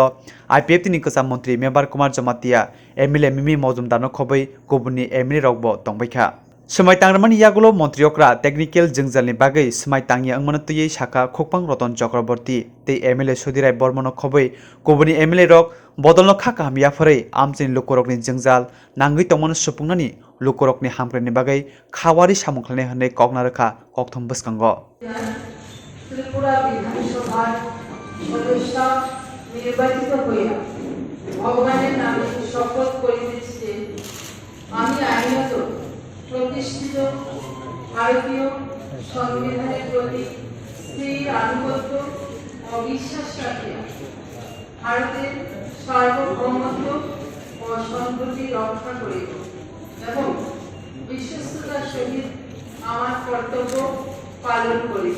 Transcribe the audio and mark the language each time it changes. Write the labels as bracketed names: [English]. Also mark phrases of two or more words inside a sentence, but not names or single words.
[Bodo] IPF नि कसा मन्त्री मेम्बार कुमार जमातिया MLA मिमी मजुमदार खबै गुबुननि MLA रकबो दंबायखा स्माइ तांग्रामानि यागुलो मन्त्री अकरा टेक्निकल जिंगजालनि बागै स्माइ तांगिया अंगमनतयै साखा खोकपां रतन चक्रवर्ती ते MLA सुधिराय बर्मन खबै गुबुननि MLA रक बदलनो खाका हामियाफोरै आमचिन लुकरकनि जिंगजाल नांगै तमन सुपुंनानि लुकरकनि हामख्रेनि बागै खावारि सामुख्लायनाय होननाय कगना रोखा कक्थम बसकांगो [Bangla] ত্রিপুরা বিধানসভার সদস্য নির্বাচিত हইয়া ভগবানের নামে শপথ করিতেছি যে আমি আইনত প্রতিষ্ঠিত ভারতীয় সংবিধানের প্রতি স্থির আনুগত্য ও বিশ্বাস রাখিয়া ভারতের সার্বভৌমত্ব ও সম্প্রীতি রক্ষা করিব এবং বিশ্বস্ততার সহিত আমার কর্তব্য পালন করিব।